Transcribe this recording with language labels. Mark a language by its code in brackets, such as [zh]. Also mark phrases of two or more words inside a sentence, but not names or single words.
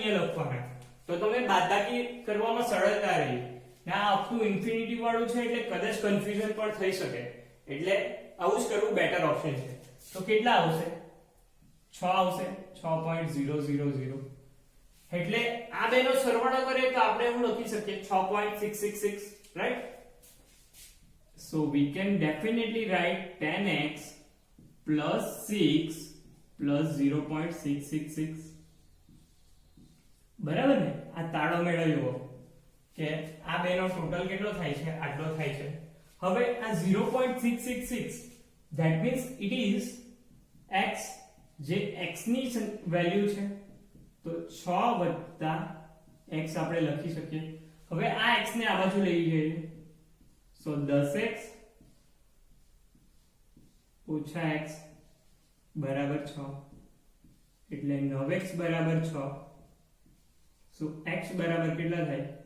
[gu] અહીંયા લખવાના તો તમે બાદબાકી કરવામાં સરળતા રહી આ આખું ઇન્ફિનિટી વાળું છે એટલે કદાચ કન્ફ્યુઝન પણ થઈ શકે એટલે આવું જ કરવું [en] better option [gu] છે તો કેટલા આવશે 6 આવશે 6.000 એટલે આ બેનો સરવાળો કરીએ તો આપણે એવું લખી શકીએ 6.666 [en] right so we can definitely write 10x plus 6 plus 0.666 [gu] બરાબર ને આ તાળો મેળવ્યો કે આ બેનો ટોટલ કેટલો થાય છે આટલો થાય છે હવે આ 0.666 [en] that means it is x [gu] જે x ની વેલ્યુ છે તો 6 x આપણે લખી શકીએ હવે આ x ને આ બાજુ લઈ જઈએ so 10x ઓછા x બરાબર 6 એટલે 9x બરાબર 6 so x બરાબર કેટલા થાય